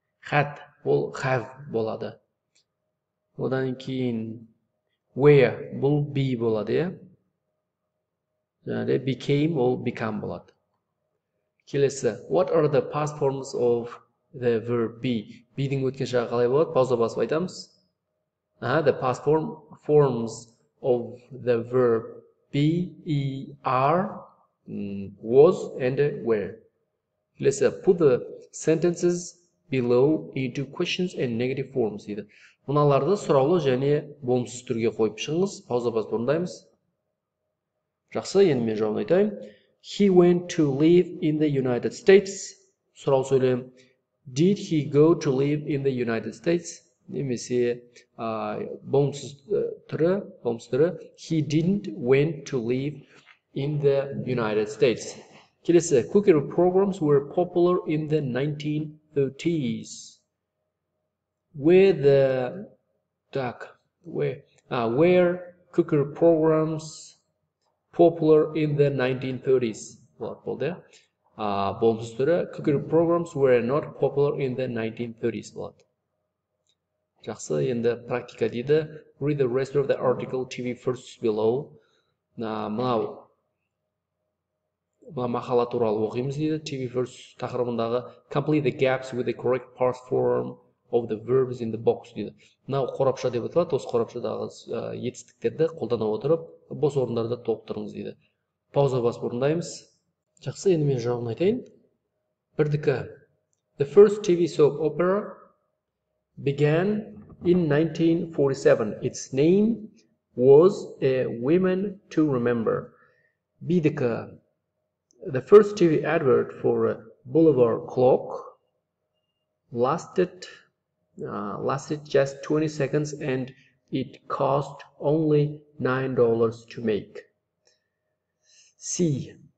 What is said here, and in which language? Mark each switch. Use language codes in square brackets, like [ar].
[kk] Had, ол have болады. Одан кейін were, бұл be болады, және became, ол become болады. Келесі, [en] what are the past forms of the verb be? [kk] Be-дің өткен шағы қалай болады? Пауза басып айтамыз. [en] The past forms of the verb be, are, was, and were. [kk] Келесі, [en] put the sentences below into questions and negative forms [kk] дейді. Мыналарды сұраулы және болымсыз түрге қойып шығыңыз. Пауза басып орындаймыз. Жақсы, енді мен жауабын айтайын. [en] He went to live in the United States. [kk] Сұрау сөйлем. [en] Did he go to live in the United States? [kk] Немесе болымсыз түрі. [en] He didn't went to live in the United States. [kk] Келесі, [en] cookery programs were popular in the 1930s. Were cookery programs popular in the 1930s? What [kk] болды? Болмыс түрі, [en] cookery programs were not popular in the 1930s. [kk] болады. Жақсы, енді практика дейді. [en] Read the rest of the article TV first below. [kk] Мынау мақала туралы оқимыз дейді. [en] TV first [kk] тақырыбындағы [en] complete the gaps with the correct past form of the verbs in the box [kk] дейді. Мынау қорапша деп аталады. Осы қорапшадағы етістіктерді қолдана отырып, бос орындарды толықтырыңыз дейді. Пауза басып орындаймыз. Жақсы, енді мен жауабын айтайын. Бірдікі. [en] The first TV soap opera began in 1947. Its name was A Woman to Remember. [kk] Б'дікі. [en] The first TV advert for a Boulevard clock lasted just 20 seconds and it cost only $9 to make. C.